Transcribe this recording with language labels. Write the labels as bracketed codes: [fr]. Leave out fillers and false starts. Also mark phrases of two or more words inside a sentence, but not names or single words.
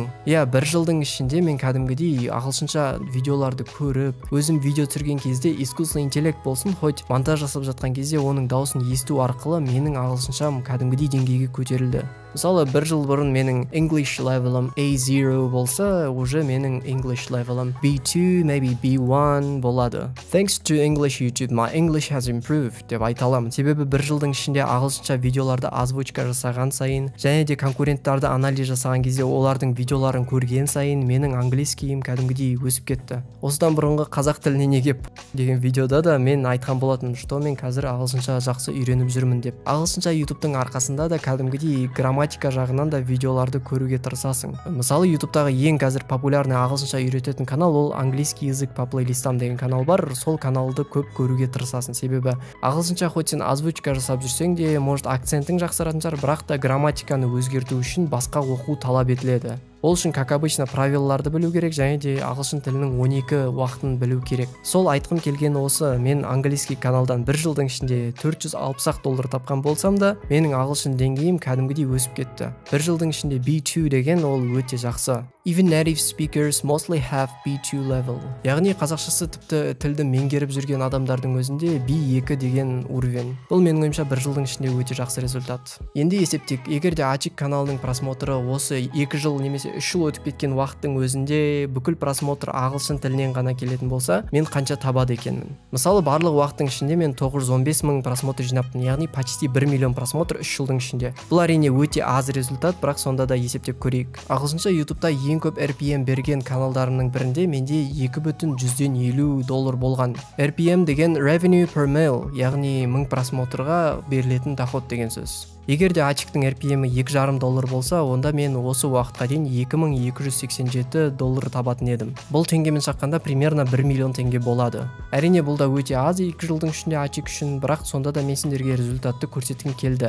[kk] Иә, бір жылдың ішінде мен кәдімгідей ағылшынша видеоларды көріп, өзім видео түсірген кезде [ru] искусственный интеллект [kk] болсын, хоть монтаж жасап жатқан кезде оның дауысын есту арқылы менің ағылшыншам кәдімгідей деңгейге көтерілді. Мысалы, бір жыл бұрын менің [en] English level'ым [kk] A0 болса, уже менің [en] English level'ым [kk] B2, maybe B1 болады. [en] Thanks to English YouTube, my English has improved [kk] деп айта аламын. Себебі бір жылдың ішінде ағылшынша видеоларды озвучка жасаған сайын, және де конкуренттарды анализ жасаған кезде олардың видеоларын көрген сайын менің английскийім кәдімгідей өсіп кетті. Осыдан бұрынғы қазақ тіліне неге деген видеода да мен айтқан болатынмын, что мен қазір ағылшынша жақсы үйреніп жүрмін деп. Ағылшынша ютубтың арқасында да кәдімгідей грамматика жағынан да видеоларды көруге тырысасың. Мысалы, ютубтағы ең қазір популярный ағылшынша үйрететін канал ол [ru] английский язык по плейлистам [kk] деген канал бар. Сол каналды көп көруге тырысасың, себебі ағылшынша хоть сен озвучка жасап жүрсең де, может акцентің жақсаратын шығар, бірақ та грамматиканы өзгерту үшін басқа оқу талап етіледі. Ол үшін, [ru] как обычно, [kk] правилаларды білу керек, және де ағылшын тілінің 12 уақытын білу керек. Сол айтқым келгені осы, мен английский каналдан бір жылдың ішінде $460 тапқан болсам да, менің ағылшын деңгейім кәдімгідей өсіп кетті. Бір жылдың ішінде B2 деген ол өте жақсы. [en] Even native speakers mostly have B2 level. [kk] Яғни қазақшасы тіпті тілді меңгеріп жүрген адамдардың өзінде B2 деген уровень. Бұл менің ойымша бір жылдың ішінде өте жақсы результат. Енді есептек, егерде Ачик каналының просмотры осы 2 жыл немесе 3 жыл өтіп кеткен уақыттың өзінде бүкіл просмотр ағылшын тілінен ғана келетін болса, мен қанша табады екенмін? Мысалы, барлық уақыттың ішінде мен 915 мың просмотр жинаппын, яғни почти 1 миллион просмотр 3 жылдың ішінде. Бұл әрине өте аз результат, бірақ сонда да есептеп көрейік. Ағылшынша ютубта ең көп RPM берген каналдарымның бірінде менде $2,150 болған. [en] RPM деген revenue per mile, [kk] яғни 1000 просмотрға берілетін доход деген сөз. Егерде Ачиктің RPM-і $2,5 болса, онда мен осы уақытқа дейін $2287 табатын едім. Бұл теңгемен шаққанда примерно 1 миллион теңге болады. Әрине бұл да өте аз 2 жылдың ішінде Ачик үшін, бірақ сонда да мен сендерге результатты көрсеткім келді.